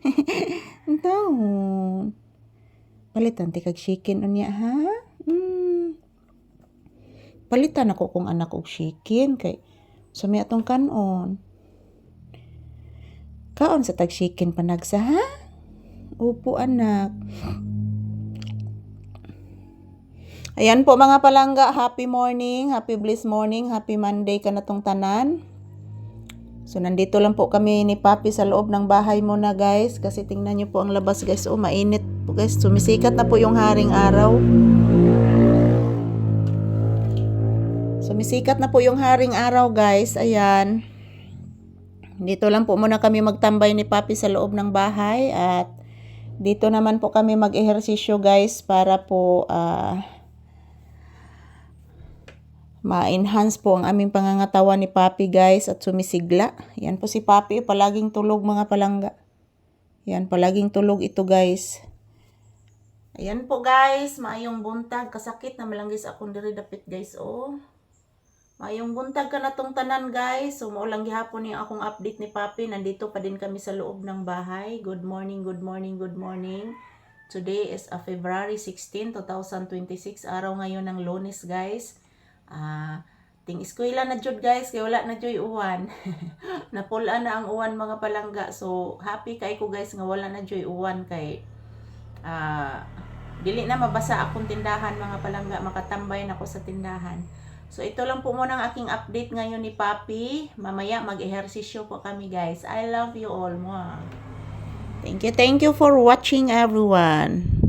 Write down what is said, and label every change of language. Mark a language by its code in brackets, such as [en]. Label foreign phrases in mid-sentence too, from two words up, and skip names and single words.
[ceb] Taon. Palitan ti kag chicken unya ha. Palitan ako kung anak og chicken kay sumi atong kanon. Kaon sa tag chicken panagsa ha. [tl] Upo anak. Ayan po mga palangga, [en] happy morning, happy bliss morning, happy Monday [ceb] ka na tong tanan. [tl] So nandito lang po kami ni Papi sa loob ng bahay muna guys. Kasi tingnan nyo po ang labas guys. Oh, mainit po guys. Sumisikat na po yung haring araw. Sumisikat na po yung haring araw guys. Ayan. Dito lang po muna kami magtambay ni Papi sa loob ng bahay. At dito naman po kami mag-ehersisyo guys. Para po ma-enhance po ang aming pangangatawan ni Papi guys at sumisigla. Yan po si Papi, palaging tulog mga palangga. Yan, palaging tulog ito guys. Ayan po guys, [ceb] maayong buntag. Kasakit na malanggis akong diri dapit guys oh. Maayong buntag ka na tong tanan guys. So maulang gihapon yung akong update ni Papi. [tl] Nandito pa din kami sa loob ng bahay. [en] Good morning, good morning, good morning. Today is February 16, 2026. [tl] Araw ngayon ng Lunes guys. [ceb] Ting eskwela na jud guys kay wala na joy uwan. Napulaan na ang uwan mga palangga. So happy kay ko guys nga wala na joy uwan kay dili na mabasa akong tindahan mga palangga, [tl] makatambay na ako sa tindahan. So ito lang po muna ang aking update ngayon ni Papi. Mamaya mag-ehersisyo po kami guys. [en] I love you all. Mwah. Thank you for watching everyone.